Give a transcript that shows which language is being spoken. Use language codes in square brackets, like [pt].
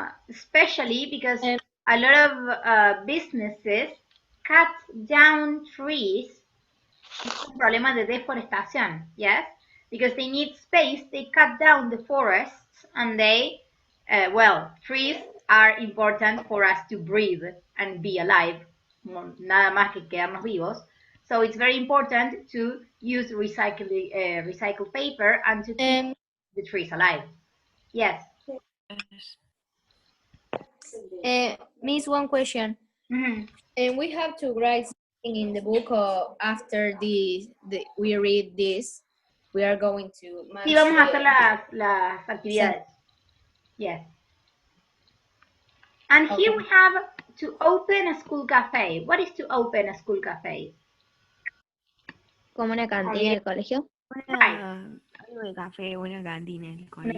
[en] Especially because a lot of businesses cut down trees. [es] Es un problema de deforestación, yes? [en] Because they need space, they cut down the forests and they, trees are important for us to breathe and be alive. [es] Nada más que quedarnos vivos. [en] So it's very important to use recycled paper and to keep the trees alive. Yes. Miss, one question. Mm-hmm. And we have to write something in the book or after we read this, we are going to [es] Sí, vamos a hacer las actividades. [en] Yes. And here we have to open a school cafe. What is to open a school cafe? [es] Como una cantina del colegio. Algo de café, una cantina en el colegio.